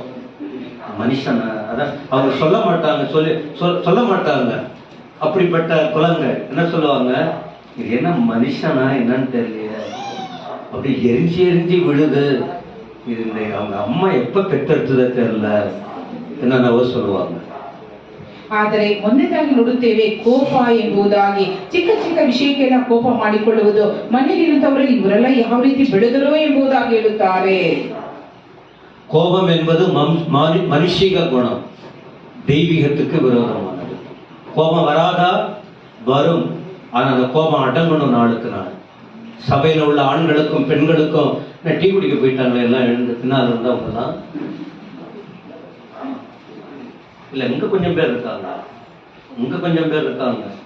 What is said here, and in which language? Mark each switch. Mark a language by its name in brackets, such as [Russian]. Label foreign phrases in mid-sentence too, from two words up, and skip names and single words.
[Tamil] மனுஷன் அதான் அவங்க சொல்ல மாட்டாங்க, சொல்ல மாட்டாங்க. அப்படிப்பட்ட குழந்தை என்ன சொல்லுவாங்க, இது என்ன மனுஷனா என்னன்னு தெரியல. அப்படி எரிஞ்சு எரிஞ்சு விழுது. இது அவங்க அம்மா எப்ப பெற்றெடுத்ததே தெரியல என்னென்னவோ சொல்லுவாங்க. [Kannada] ಆದರೆ ಮೊದಲನೇದಾಗಿ ನೋಡುತ್ತೇವೆ, ಕೋಪ ಎಂಬುದಾಗಿ ಚಿಕ್ಕ ಚಿಕ್ಕ ವಿಷಯಕ್ಕೆಲ್ಲ ಕೋಪ ಮಾಡಿಕೊಳ್ಳುವುದು. ಮನೆಯಲ್ಲಿರುವಂತವರಲ್ಲಿ ಇವರೆಲ್ಲ ಯಾವ ರೀತಿ ಬೆಳೆದರೋ ಎಂಬುದಾಗಿ ಹೇಳುತ್ತಾರೆ. [Tamil] கோபம் என்பது மனுஷிக குணம், தெய்வீகத்துக்கு விரோதமானது. கோபம் வராதா? வரும். ஆனா அந்த கோபம் அடங்கணும் நாளுக்கு நாள். சபையில உள்ள ஆண்களுக்கும் பெண்களுக்கும் டீ குடிக்க போயிட்டாங்க எல்லாம் எழுந்து பின்னால் இருந்தவங்கலாம் இல்ல, இங்க கொஞ்சம் பேர் இருக்காங்க, இங்க கொஞ்சம் பேர் இருக்காங்க.